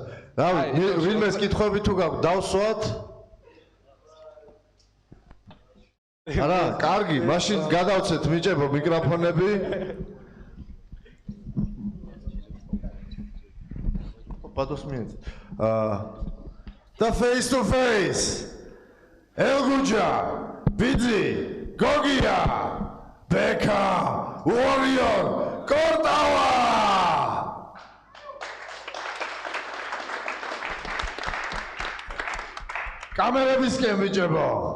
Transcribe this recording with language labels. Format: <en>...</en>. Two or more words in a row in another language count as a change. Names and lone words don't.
<ka>რავი, ვინმეს კითხვები თუ გაქვს, დავსვათ? არა, კარგი, მაშინ გადავცეთ მიჭებო მიკროფონები. პატოს მიეც. და</ka> <en>face to face.</en> <ka>ელგუჯა, ბიძი, გოგია, ბეკა, warrior, კორტავა. კამერებისკენ მიჭებო.</ka>